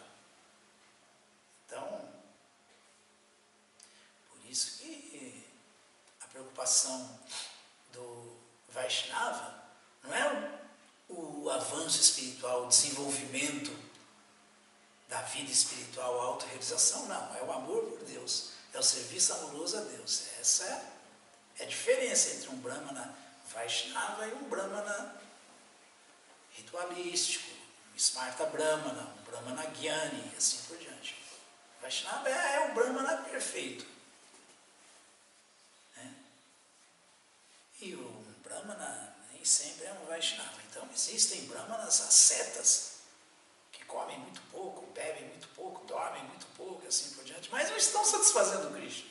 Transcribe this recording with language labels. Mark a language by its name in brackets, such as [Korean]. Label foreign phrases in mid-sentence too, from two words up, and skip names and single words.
[Portuguese] Então, por isso que a preocupação do Vaishnava não é o avanço espiritual, o desenvolvimento da vida espiritual, a autorrealização, não, é o amor por Deus, é o serviço amoroso a Deus. Essa é a diferença entre um Brahmana Vaishnava e um Brahmana ritualístico, um Smarta Brahmana, um Brahmana Gyani, e assim por diante. O Vaishnava é o Brahmana perfeito. Né? E o Brahmana nem sempre é um Vaishnava. Então existem Brahmanas ascetas, que comem muito pouco, bebem muito pouco, dormem muito pouco, assim por diante, mas não estão satisfazendo o Krishna.